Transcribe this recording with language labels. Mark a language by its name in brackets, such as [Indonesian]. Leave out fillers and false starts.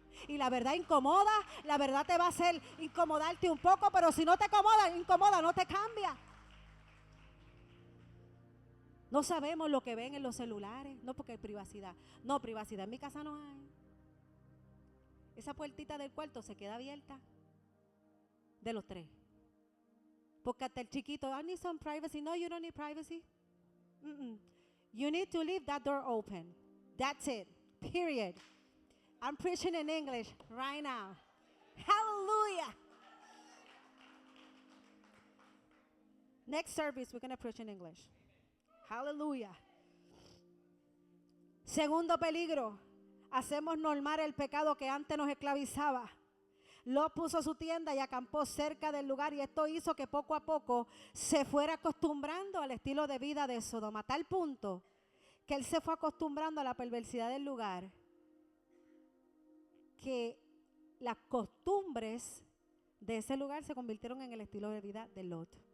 [Spanish] Y la verdad incomoda, la verdad te va a hacer incomodarte un poco, pero si no te incomoda, no te cambia. No sabemos lo que ven en los celulares, no porque hay privacidad. No, privacidad en mi casa no hay. Esa puertita del cuarto se queda abierta de los tres. Porque hasta el chiquito, [English] I need some privacy. No, you don't need privacy. You need to leave that door open. That's it. Period. I'm preaching in English right now. Hallelujah. Next service, we're going to preach in English. Hallelujah. [Spanish] Segundo peligro, hacemos normal el pecado que antes nos esclavizaba. Lot puso su tienda y acampó cerca del lugar, y esto hizo que poco a poco se fuera acostumbrando al estilo de vida de Sodoma, a tal punto que él se fue acostumbrando a la perversidad del lugar, que las costumbres de ese lugar se convirtieron en el estilo de vida de Lot.